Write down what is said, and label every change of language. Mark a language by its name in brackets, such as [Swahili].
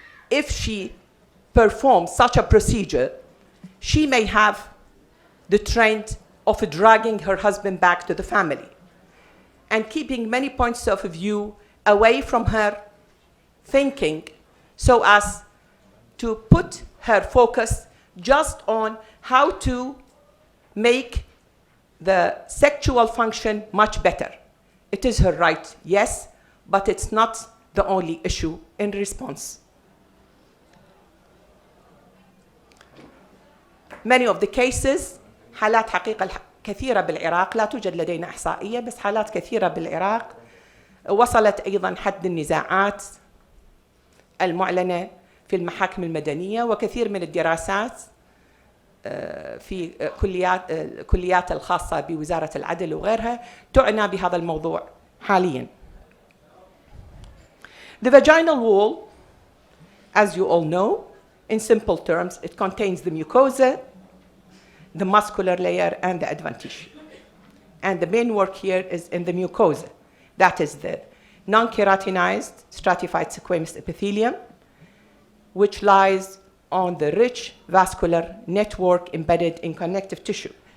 [English] if she performs such a procedure, she may have the trend of dragging her husband back to the family and keeping many points of view away from her thinking so as to put her focus just on how to make the sexual function much better. It is her right, yes, but it's not the only issue in response. Many of the cases [Arabic] حالات حقيقة كثيرة بالعراق، لا توجد لدينا إحصائية، بس حالات كثيرة بالعراق وصلت أيضا حد النزاعات المعلنة في المحاكم المدنية، وكثير من الدراسات في كليات الخاصة بوزارة العدل وغيرها تعنى بهذا الموضوع حاليا. [English] The vaginal wall, as you all know, in simple terms, it contains the mucosa, the muscular layer, and the adventitia. And the main work here is in the mucosa. That is the non-keratinized stratified squamous epithelium, which lies on the rich vascular network embedded in connective tissue.